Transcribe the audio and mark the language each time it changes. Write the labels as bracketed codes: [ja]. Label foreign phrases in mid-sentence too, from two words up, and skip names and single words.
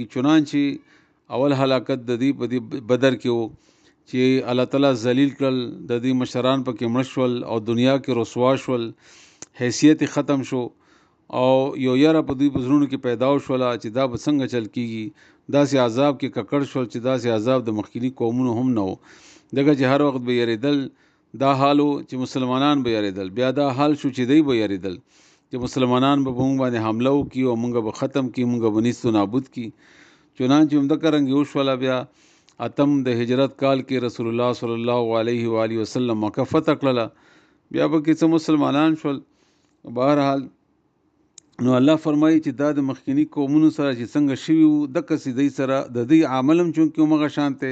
[ps] چنانچې اول هلاکت د دې په دې بدر کې و چې الله تعالی ذلیل کړل، د دې مشران پکې مړه شول او دنیا کې رسوا شول، حیثیت ختم شو او یو یره په دوی په زړونو کې پیدا شوله چې دا به څنګه چل کېږي. داسې عذاب کې ککړ شول چې داسې عذاب د مخکیني قومونو هم نه و. دغه چې هر وخت به یریدل دا حال و چې مسلمانان به یریدل. بیا دا حال شو چې دی به یریدل چې مسلمانان به موږ باندې حمله وکړي او موږ به ختم کړي، موږ به نیست و نابود کړي. چنانچې همدغه رنګ وشوله. بیا اتم د هجرت کال کې رسول الله [ar] صلی الله علیه و آله وسلم [ps] مکه فتح کړله. بیا به کې څه مسلمانان شول. بهرحال نو الله فرمایي چې دا د مخکینی قومونو سره چې څنګه شوي وو دقسې دی سره د دې عمل هم چونکې همغه شان دی.